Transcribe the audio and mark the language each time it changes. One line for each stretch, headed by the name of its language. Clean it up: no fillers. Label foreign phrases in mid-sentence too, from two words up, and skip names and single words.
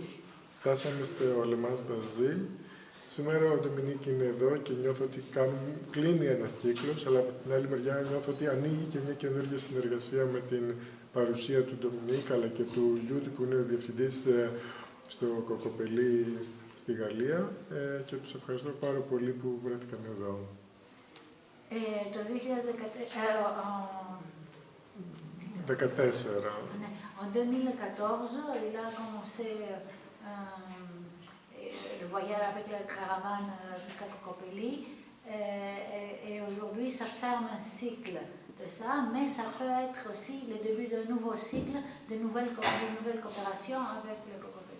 Greek: Φτάσαμε στο Λεμάνς Νταζίλ. Σήμερα ο Ντομινίκ είναι εδώ και νιώθω ότι κλείνει ένας κύκλος, αλλά από την άλλη μεριά νιώθω ότι ανοίγει και μια καινούργια συνεργασία με την παρουσία του Ντομινίκ, αλλά και του Λιούτη που είναι ο διευθυντής στο Κοκοπελί στη Γαλλία και τους ευχαριστώ πάρα πολύ που βρέθηκαν εδώ. Το 2014.
French: En 2014, il a commencé le voyage avec la caravane jusqu'à Cocopelli et aujourd'hui ça ferme un cycle de ça, mais ça peut être aussi le début d'un nouveau cycle, de nouvelles coopérations avec le Cocopelli.